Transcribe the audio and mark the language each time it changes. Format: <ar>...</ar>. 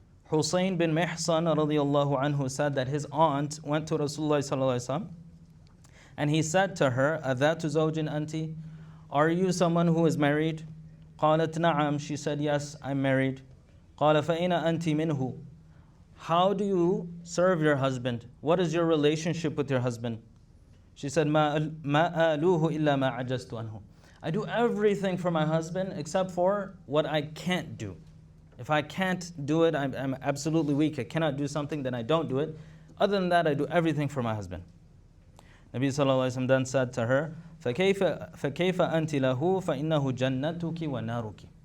<en>Husayn bin Mihsan radiyallahu anhu said that his aunt went to Rasulullah sallallahu alaihi wasallam and he said to her,</en> <ar>أَذَاتُ زَوْجٍ أَنْتِ?</ar> <en>Are you someone who is married?</en> <ar>قالت نعم.</ar> <en>She said, yes, I'm married.</en> <ar>قال فَإِنَ أَنْتِ مِنْهُ?</ar> <en>How do you serve your husband? What is your relationship with your husband? She said,</en> <ar>مَا آلُوهُ إِلَّا مَا عَجَزْتُ عَنْهُ.</ar> <en>I do everything for my husband except for what I can't do. If I can't do it, I'm absolutely weak. I cannot do something, then I don't do it. Other than that, I do everything for my husband. Nabi sallallahu alaihi wasallam then said to her,</en> <ar>فَكَيْفَ أَنْتِ لَهُ فَإِنَّهُ جَنَّتُكِ وَنَارُكِ.</ar>